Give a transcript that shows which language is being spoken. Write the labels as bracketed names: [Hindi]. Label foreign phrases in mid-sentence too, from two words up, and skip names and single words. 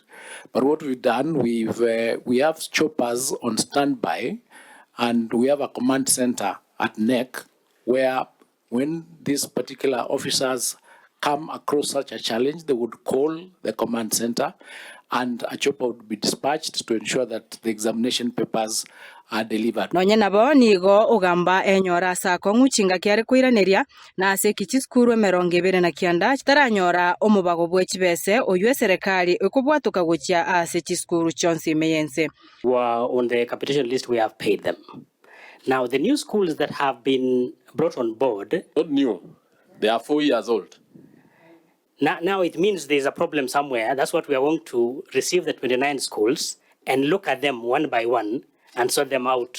[English] But what we've done, we have choppers on standby, and we have a command center at NEC where when these particular officers come across such a challenge, they would call the command center and a chopper would be dispatched to ensure that the examination papers are delivered. [Gusii] Nonye nabo NIGO OGAMBA enyora sa konguchinga kiare kuiraneria na ase kichiskuru emerongebere na kianda chitaranyora omubago bw'echibese oywe serikali ekubwatuka guchia ase chiskuru chonsi meyense. [English] On the capitation list, we have paid them. Now, the new schools that have been brought on board... Not new. They are 4 years old. Now it means there's a problem somewhere. That's what we are going to receive the 29 schools and look at them one by one and sort them out.